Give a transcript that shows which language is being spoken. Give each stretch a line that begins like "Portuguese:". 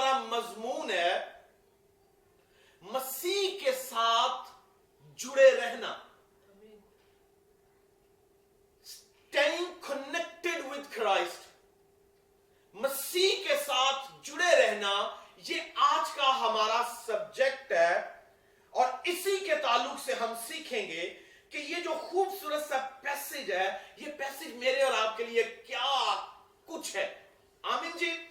Urdu: مضمون ہے مسیح کے ساتھ جڑے رہنا.
English: Staying connected with Christ.
Urdu: مسیح کے ساتھ جڑے رہنا یہ آج کا ہمارا سبجیکٹ ہے, اور اسی کے تعلق سے ہم سیکھیں گے کہ یہ جو خوبصورت سا پیسج ہے, یہ پیسج میرے اور آپ کے لیے کیا کچھ ہے. آمین جی.